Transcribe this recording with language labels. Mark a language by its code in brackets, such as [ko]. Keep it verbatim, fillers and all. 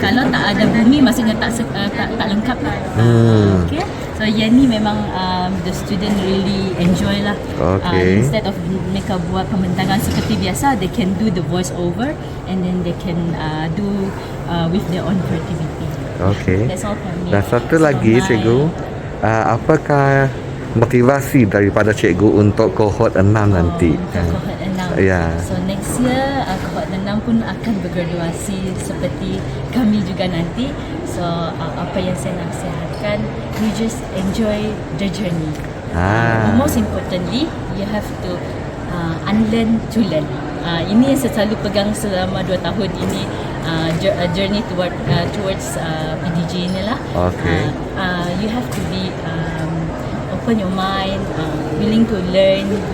[ms] kalau tak ada bumi maksudnya tak se- ah, tak tak lengkap lah. Hmm. [en] Okay. So [ms] yang ni memang [en] um, the student really enjoy lah. Okay. Ah, instead of [ms] mereka buat pembentangan seperti biasa, [en] they can do the voice over and then they can ah, do ah, with their own creativity. Okey. That's all from me. [ms] Dan satu [en] So [ms] lagi my- cikgu, uh, apakah motivasi daripada cikgu untuk cohort enam nanti? Oh, cohort enam. Ya. [en] So next year [ms] uh, cohort enam pun akan bergraduasi seperti kami juga nanti. [en] So uh, [ms] apa yang saya nasihatkan, [en] you just enjoy the journey. Ah. Uh, most importantly, you have to uh, unlearn to learn. [ms] Uh, ini yang saya selalu pegang selama dua tahun ini, uh, jour- uh, [en] journey toward uh, towards uh, [ms] P D G inilah. [en] Okay. Uh, uh, you have to be um, open your mind, uh, willing to learn.